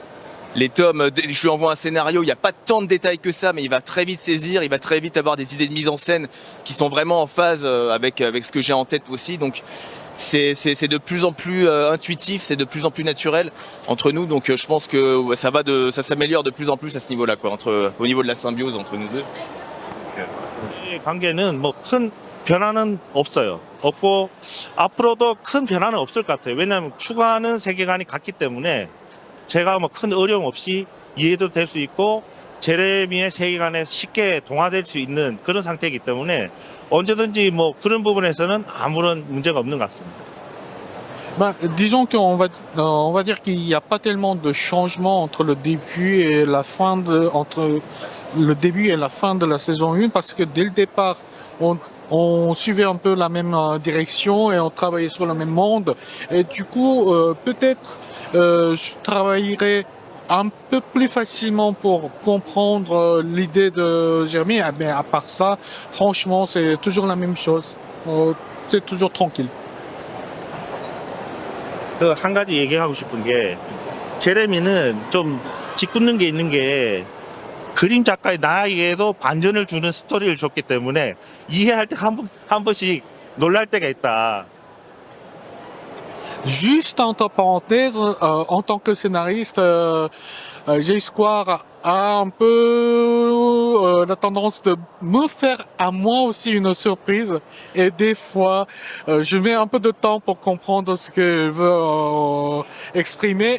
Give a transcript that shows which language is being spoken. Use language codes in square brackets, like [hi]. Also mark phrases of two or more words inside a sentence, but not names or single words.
[fr] Les tomes, je lui envoie un scénario, il n'y a pas tant de détails que ça, mais il va très vite saisir, il va très vite avoir des idées de mise en scène qui sont vraiment en phase avec ce que j'ai en tête aussi. Donc c'est de plus en plus intuitif, c'est de plus en plus naturel entre nous. Donc je pense que ça s'améliore de plus en plus à ce niveau-là, quoi, au niveau de la symbiose entre nous deux. [ko] 이 관계는 뭐 큰 변화는 없어요. 없고 앞으로도 큰 변화는 없을 것 같아요. 왜냐하면 추구하는 세계관이 같기 때문에 제가 뭐 큰 어려움 없이 이해도 될 수 있고 제레미의 세계관에 쉽게 동화될 수 있는 그런 상태이기 때문에 언제든지 뭐 그런 부분에서는 아무런 문제가 없는 것 같습니다. [fr] Ben, disons on va dire qu'il n'y a pas tellement de changement entre le début et la fin entre le début et la fin de la saison 1 parce que dès le départ, on suivait un peu la même direction et on travaillait sur le même monde. Et du coup, peut-être je travaillerai un peu plus facilement pour comprendre l'idée de Jérémy. Mais à part ça, franchement, c'est toujours la même chose. C'est toujours tranquille. [ko] 한 가지 얘기하고 싶은 게 제레미는 좀 짓궂는 게 있는 게 그림 작가의 나에게도 반전을 주는 스토리를 줬기 때문에 이해할 때 한 번씩 놀랄 때가 있다. [fr] Juste entre parenthèses, en tant que scénariste, J-Square a un peu la tendance de me faire à moi aussi une surprise. Et des fois, je mets un peu de temps pour comprendre ce que je veux exprimer.